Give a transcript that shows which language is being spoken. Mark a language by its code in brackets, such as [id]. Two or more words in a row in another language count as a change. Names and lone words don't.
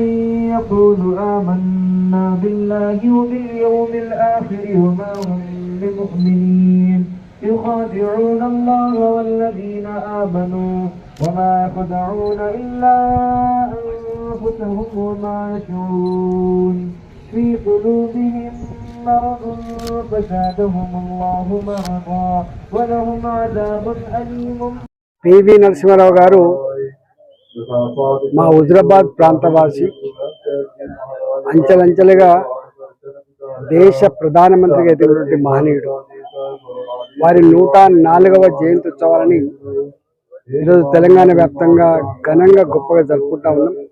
[ar] يقول آمنا بالله وباليوم الآخر وما هم بمؤمنين يخادعون الله والذين آمنوا وما يخدعون إلا أنفسهم وما يشعرون في قلوبهم مرض فزادهم الله مرضا ولهم عذاب أليم. [te] పివి నరసింహారావు గారు మా హుజరాబాద్ ప్రాంతవాసి, అంచెలంచెలుగా దేశ ప్రధానమంత్రిగా ఎదిగినటువంటి మహనీయుడు. వారి 104వ జయంతి ఉత్సవాలని ఈరోజు తెలంగాణ వ్యాప్తంగా ఘనంగా గొప్పగా జరుపుకుంటా ఉన్నాం.